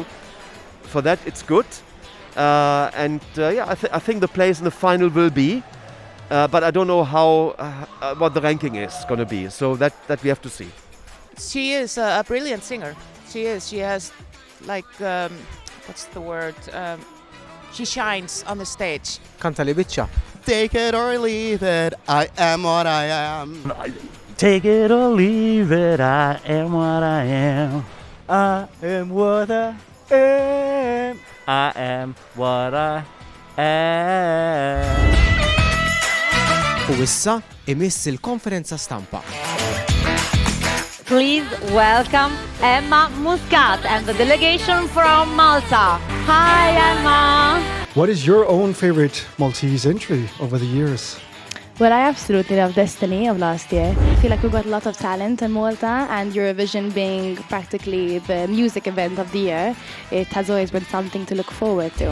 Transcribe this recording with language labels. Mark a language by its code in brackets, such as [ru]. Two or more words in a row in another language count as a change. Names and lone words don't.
[en] For that, it's good, and yeah, I think the place in the final will be, but I don't know how what the ranking is going to be. So that we have to see. She is a brilliant singer. She is. She has like what's the word? She shines on the stage. [mt] Kanta li biċċa. [en] Take it or leave it, I am what I am. Take it or leave it, I am what I am. I am what I am. I am what I am. [mt] U issa imiss il-konferenza stampa. [en] Please welcome Emma Muscat and the delegation from Malta. Hi, Emma. What is your own favorite Maltese entry over the years? Well, I absolutely love Destiny of last year. I feel like we've got a lot of talent in Malta, and Eurovision being practically the music event of the year, it has always been something to look forward to.